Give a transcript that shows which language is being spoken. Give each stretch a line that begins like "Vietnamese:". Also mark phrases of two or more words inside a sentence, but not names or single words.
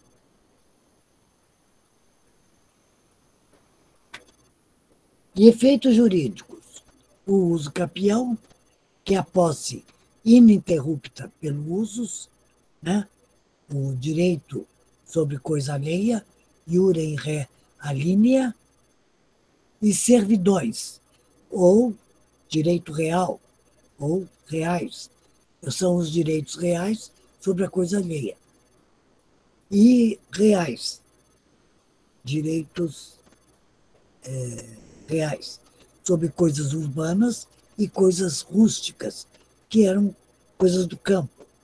Portuguese: E efeitos jurídicos: o uso capião, que é a posse ininterrupta pelo usus, né? O direito sobre coisa alheia,
Latin: iure in re alinea,
Portuguese: e servidões, ou direito real, ou reais. São os direitos reais sobre a coisa alheia. E reais, direitos reais, sobre coisas urbanas e coisas rústicas, que eram coisas do campo.